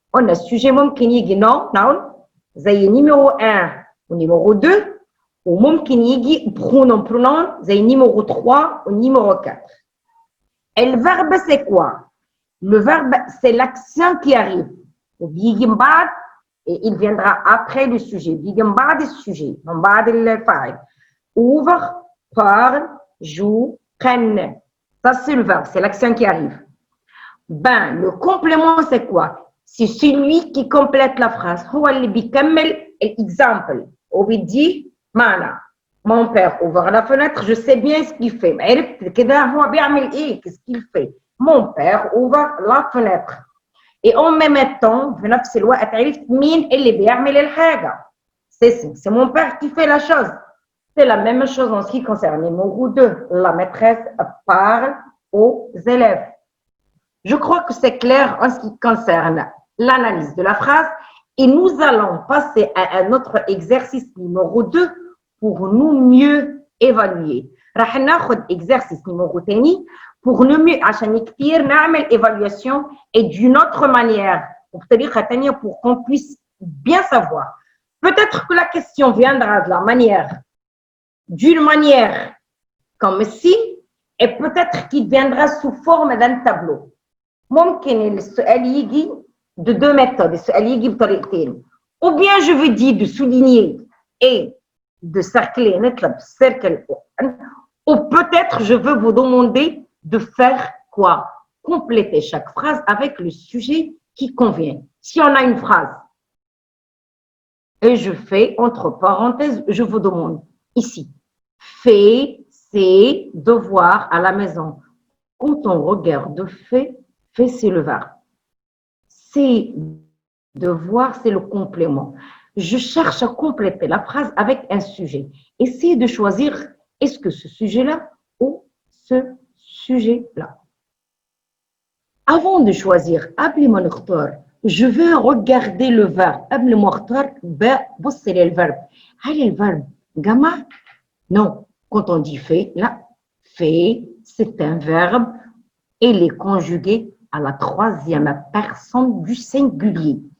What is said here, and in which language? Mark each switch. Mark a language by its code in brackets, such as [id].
[fr] On a sujet [ar] ممكن يجي [fr] noun زي numéro 1 ou numéro 2 ou ممكن يجي pronom زي numéro 3 ou numéro 4. Et le verbe c'est quoi? Le verbe c'est l'action qui arrive. [ar] بيجي من بعد [fr] et il viendra après le sujet. [ar] بيجي من بعد الsujet, من بعد الفاعل. [fr] Ouvre, parle, joue, prenne. Ça c'est le verbe, c'est l'action qui arrive. Ben, le complément c'est quoi? C'est celui qui complète la phrase. [ar] هو اللي بيكمل l'exemple. [fr] On lui dit, Mana, mon père ouvre la fenêtre, je sais bien ce qu'il fait. [ar] عرفت كده هو بيعمل ايه? [fr] Qu'est-ce qu'il fait? Mon père ouvre la fenêtre. Et en même temps, [ar] في نفس الوقت عرفت مين اللي بيعمل الحاجة. [fr] C'est mon père qui fait la chose. C'est la même chose en ce qui concerne numéro 2. La maîtresse parle aux élèves. Je crois que c'est clair en ce qui concerne l'analyse de la phrase et nous allons passer à un autre exercice numéro 2 pour nous mieux évaluer. [ar] راح ناخد [fr] exercice numéro 2 pour nous mieux [ar] عشان كتير نعمل [fr] évaluation et d'une autre manière [ar] وبطريقة تانية [fr] pour qu'on puisse bien savoir. Peut-être que la question viendra de la manière d'une manière comme ci et peut-être qu'il viendra sous forme d'un tableau. [ar] ممكن السؤال يجي [fr] de deux méthodes, [ar] السؤال يجي بطريقتين. [fr] Ou bien je veux dire de souligner et de cercler, نطلب cercle. Ou peut-être je veux vous demander de faire quoi? Compléter chaque phrase avec le sujet qui convient. Si on a une phrase et je fais entre parenthèses, je vous demande ici, fais ses devoirs à la maison. Quand on regarde fait c'est le verbe. C'est devoir, c'est le complément. Je cherche à compléter la phrase avec un sujet. Essayez de choisir est-ce que ce sujet-là ou ce sujet-là. Avant de choisir, [ar] قبل ما نختار, [fr] je veux regarder le verbe. [ar] قبل ما اختار ببص للverbe. هل الverbe جمع؟ Non. [fr] Quand on dit fait, là, fait, c'est un verbe. Il est conjugué à la troisième personne du singulier.